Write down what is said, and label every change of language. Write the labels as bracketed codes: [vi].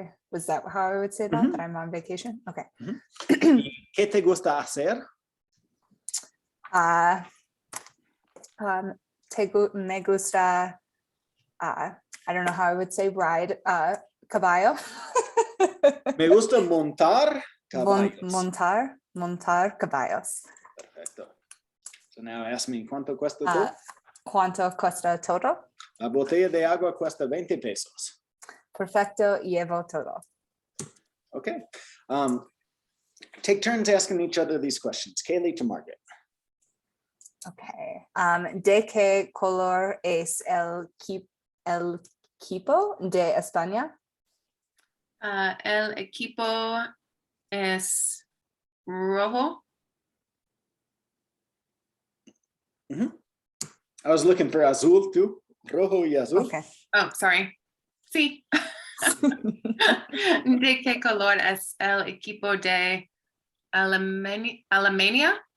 [en] Was that how I would say that? That I'm on vacation? Okay. [es] ¿Y qué te gusta hacer? Me gusta, [en] I don't know how I would say ride caballo. [es] Me gusta montar caballos. Montar caballos. Perfecto. [en] So now ask me, [es] ¿cuánto cuesta todo? ¿Cuánto cuesta todo? La botella de agua cuesta 20 pesos. Perfecto, llevo todo. [en] Okay. Take turns asking each other these questions. Kaylee to Margaret. Okay. [es] ¿De qué color es el equipo de España? El equipo es rojo. [en] I was looking for azul too. [es] Rojo y azul. [en] Okay. Oh, sorry. Sí. [es] ¿De qué color es el equipo de Alemania?